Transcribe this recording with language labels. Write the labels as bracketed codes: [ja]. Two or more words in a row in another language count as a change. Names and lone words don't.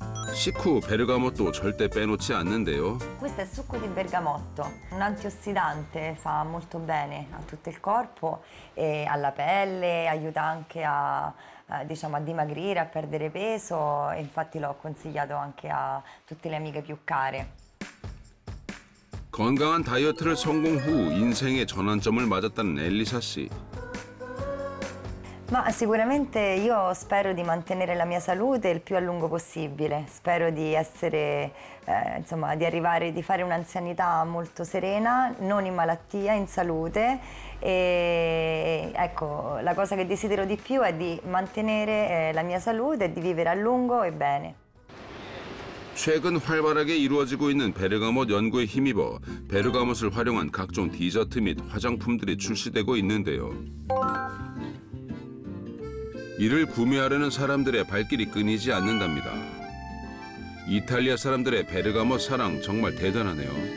[ko] 식후 베르가모토 절대 빼놓지 않는데요. [it] Questo è succo di bergamotto, un antiossidante, fa molto bene a tutto il corpo e alla pelle, aiuta anche diciamo, a dimagrire, a perdere peso e infatti l'ho consigliato anche a tutte le amiche più care. [ko] 건강한 다이어트를 성공 후 인생의 전환점을 맞았다는 엘리사 씨. [it] Ma sicuramente io spero di mantenere la mia salute il più a lungo possibile, spero di essere, insomma, di arrivare, di fare un'anzianità molto serena, non in malattia, in salute e ecco, la cosa che desidero di più è di mantenere la mia salute e di vivere a lungo e bene. [ko] 최근 활발하게 이루어지고 있는 베르가못 연구에 힘입어 베르가못을 활용한 각종 디저트 및 화장품들이 출시되고 있는데요. 이를 구매하려는 사람들의 발길이 끊이지 않는답니다. 이탈리아 사람들의 베르가못 사랑 정말 대단하네요.